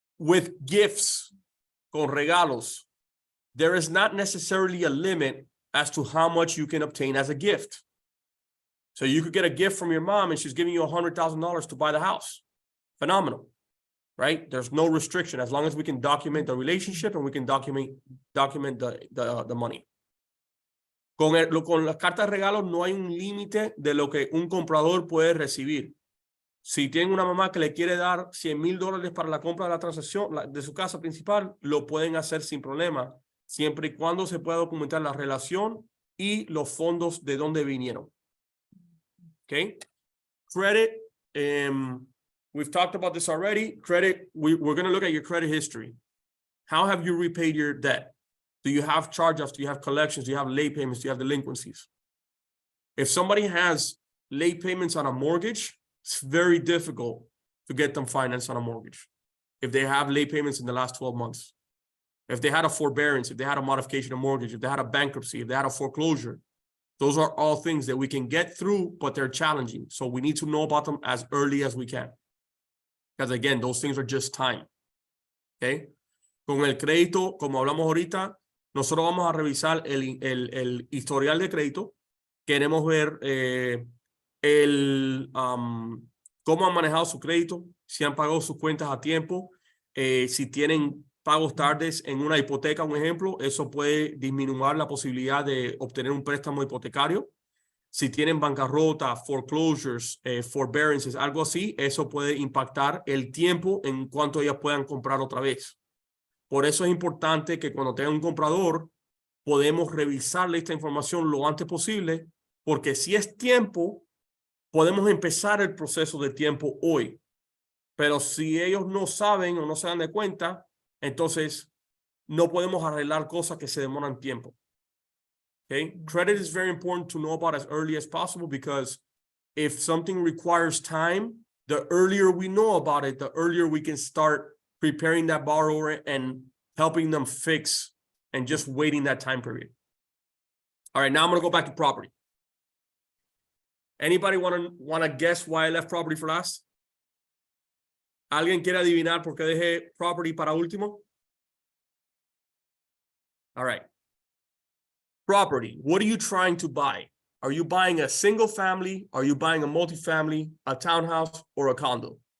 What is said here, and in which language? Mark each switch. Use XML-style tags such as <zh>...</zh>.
<en>With gifts,</en> <es>con regalos,</es> <en>there is not necessarily a limit as to how much you can obtain as a gift. So you could get a gift from your mom and she's giving you $100,000 to buy the house. Phenomenal, right? There's no restriction as long as we can document the relationship and we can document the money.</en> <es>Con las cartas de regalo no hay un límite de lo que un comprador puede recibir. Si tienen una mamá que le quiere dar $100,000 para la compra de la transacción de su casa principal, lo pueden hacer sin problema, siempre y cuando se pueda documentar la relación y los fondos de dónde vinieron.</es> <en>Okay. Credit, we've talked about this already. Credit, we're going to look at your credit history. How have you repaid your debt? Do you have charge-offs? Do you have collections? Do you have late payments? Do you have delinquencies? If somebody has late payments on a mortgage, it's very difficult to get them financed on a mortgage. If they have late payments in the last 12 months, if they had a forbearance, if they had a modification of mortgage, if they had a bankruptcy, if they had a foreclosure, those are all things that we can get through, but they're challenging. So we need to know about them as early as we can. Because again, those things are just time. Okay.</en> <es>Con el crédito, como hablamos ahorita, nosotros vamos a revisar el historial de crédito. Queremos ver cómo han manejado su crédito, si han pagado sus cuentas a tiempo, si tienen pagos tardes en una hipoteca, un ejemplo, eso puede disminuir la posibilidad de obtener un préstamo hipotecario. Si tienen bancarrota, foreclosures, forbearances, algo así, eso puede impactar el tiempo en cuanto ellas puedan comprar otra vez. Por eso es importante que cuando tenga un comprador, podemos revisarle esta información lo antes posible, porque si es tiempo, podemos empezar el proceso de tiempo hoy. Pero si ellos no saben o no se dan de cuenta, entonces no podemos arreglar cosas que se demoran tiempo.</es> <en>Okay? Credit is very important to know about as early as possible, because if something requires time, the earlier we know about it, the earlier we can start preparing that borrower and helping them fix and just waiting that time period. All right, now I'm going to go back to property. Anybody want to guess why I left property for last?</en> <es>¿Alguien quiere adivinar por qué dejé property para último?</es> <en>All right. Property. What are you trying to buy? Are you buying a single family? Are you buying a multifamily, a townhouse, or a condo?</en>